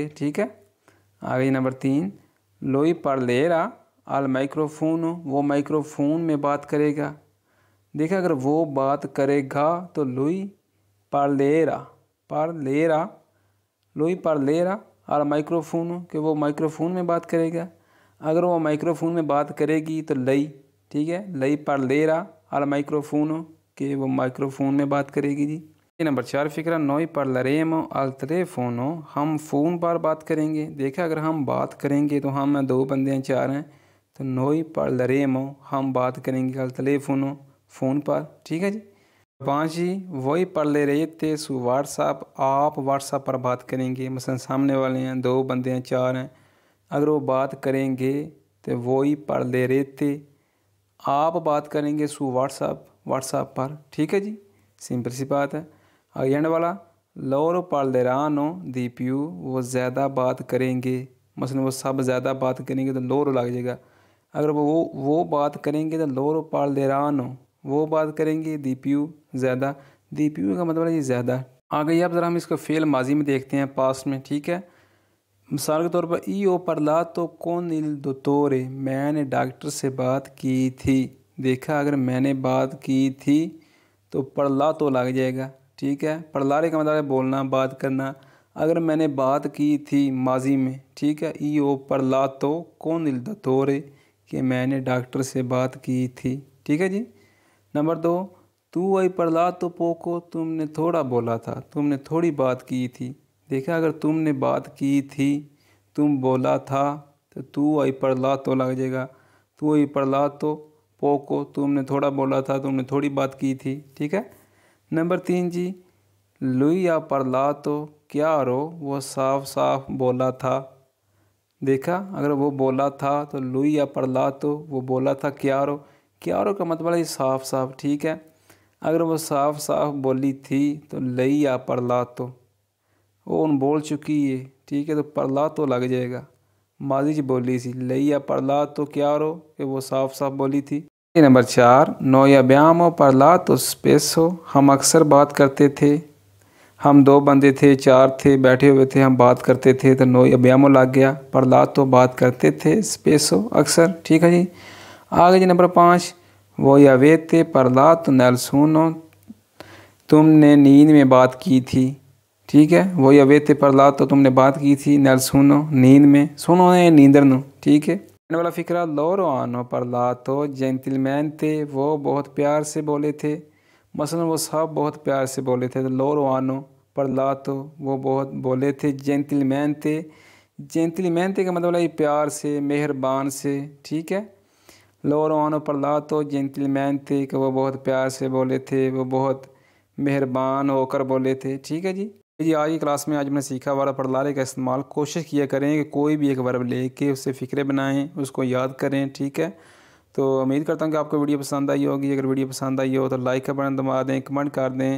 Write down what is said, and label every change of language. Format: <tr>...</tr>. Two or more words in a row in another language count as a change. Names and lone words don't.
<hi>ठीक है, आगे नंबर 3,</hi> <it>lui parlerà al microfono,</it> <hi>वो माइक्रोफोन में बात करेगा। देखा, अगर वो बात करेगा तो</hi> <it>lui parlerà, parlerà, lui parlerà</it> <hi>और माइक्रोफोन, कि वो माइक्रोफोन में बात करेगा। अगर वो माइक्रोफोन में बात करेगी तो लई, ठीक है।</hi> <it>लई parlera al microfono,</it> <hi>कि वो माइक्रोफोन में बात करेगी जी। नंबर 4 फिक्रा,</hi> <it>noi parleremo al telefono,</it> <hi>हम फ़ोन पर बात करेंगे। देखा अगर हम बात करेंगे तो हम दो बंदे हैं, चार हैं, तो</hi> <it>noi parleremo</it> <hi>हम बात करेंगे</hi> <it>al telefono</it> <hi>फ़ोन पर, ठीक है जी।</hi> <it>5 जी, वही parlerete su WhatsApp,</it> <hi>आप व्हाट्सएप पर बात करेंगे। मसलन सामने वाले हैं, दो बंदे हैं, चार हैं, अगर वो बात करेंगे तो</hi> <it>voi parlerete</it> <hi>आप बात करेंगे सु व्हाट्सएप पर, ठीक है जी। सिंपल सी बात है। एंड वाला</hi> <it>loro parleranno di più,</it> <hi>वो ज़्यादा बात करेंगे। मसलन वो सब ज़्यादा बात करेंगे तो loro लग जाएगा। अगर वो बात करेंगे तो</hi> <it>loro parleranno,</it> <hi>वो बात करेंगे,</hi> <it>di più</it> <hi>ज़्यादा,</hi> <it>di più</it> <hi>का मतलब है ये ज़्यादा। आगे अब ज़रा हम इसको फेल माजी में देखते हैं, पास्ट में, ठीक है। मिसाल के तौर पर</hi> <it>io ho parlato con il dottore,</it> <hi>मैंने डॉक्टर से बात की थी। देखा अगर मैंने बात की थी तो parlato लग जाएगा, ठीक है। parlare का मतलब है बोलना, बात करना। अगर मैंने बात की थी माजी में, ठीक है,</hi> <it>io ho parlato con il dottore,</it> <hi>कि मैंने डॉक्टर से बात की थी, ठीक है जी।</hi> <it>नंबर 2, तू hai parlato poco,</it> <hi>तुमने थोड़ा बोला था, तुमने थोड़ी बात की थी। देखा अगर तुमने बात की थी, तुम बोला था, तो</hi> <it>tu hai parlato</it> <hi>लग जाएगा।</hi> <it>tu hai parlato poco,</it> <hi>तुमने थोड़ा बोला था, तुमने थोड़ी बात की थी, ठीक है। नंबर 3 जी,</hi> <it>lui ha parlato chiaro,</it> <hi>वो साफ साफ बोला था। देखा अगर वो बोला था तो</hi> <it>lui ha parlato,</it> <hi>वो बोला था</hi> <it>chiaro, chiaro</it> <hi>का मतलब है साफ साफ, ठीक है। अगर वो साफ साफ बोली थी तो</hi> <it>lei ha parlato,</it> <hi>वो उन बोल चुकी है, ठीक है, तो parlato लग जाएगा। माजी जी बोली सी,</hi> <it>lei ha parlato chiaro,</it> <hi>कि वो साफ साफ बोली थी। नंबर 4,</hi> <it>noi abbiamo parlato spesso,</it> <hi>हम अक्सर बात करते थे। हम दो बंदे थे, चार थे, बैठे हुए थे, हम बात करते थे, तो</hi> <it>noi abbiamo</it> <hi>लग गया। parlato बात करते थे, spesso अक्सर, ठीक है जी। आगे जी नंबर 5,</hi> <it>voi avete parlato nel sonno,</it> <hi>तुमने नींद में बात की थी, ठीक है।</hi> <it>voi avete parlato,</it> <hi>तुमने बात की थी,</hi> <it>nel sonno</it> <hi>नींद में, सोनो है नींदर नो, ठीक है। वाला फिक्रा,</hi> <it>loro hanno parlato gentilmente,</it> <hi>वो बहुत प्यार से बोले थे। मसलन वो सब बहुत प्यार से बोले थे, तो</hi> <it>loro hanno parlato,</it> <hi>वो बहुत बोले थे,</hi> <it>gentilmente, gentilmente</it> <hi>का मतलब है प्यार से, मेहरबान से, ठीक है।</hi> <it>loro hanno parlato gentilmente,</it> <hi>कि वो बहुत प्यार से बोले थे, वो बहुत मेहरबान होकर बोले थे, ठीक है जी। आज की क्लास में आज मैंने सीखा वाला parlare का इस्तेमाल। कोशिश किया करें कि कोई भी एक वर्ब लेके उससे फ़िक्रे बनाएं, उसको याद करें, ठीक है। तो उम्मीद करता हूँ कि आपको वीडियो पसंद आई होगी। अगर वीडियो पसंद आई हो तो लाइक का बटन दबा दें, कमेंट कर दें।</hi>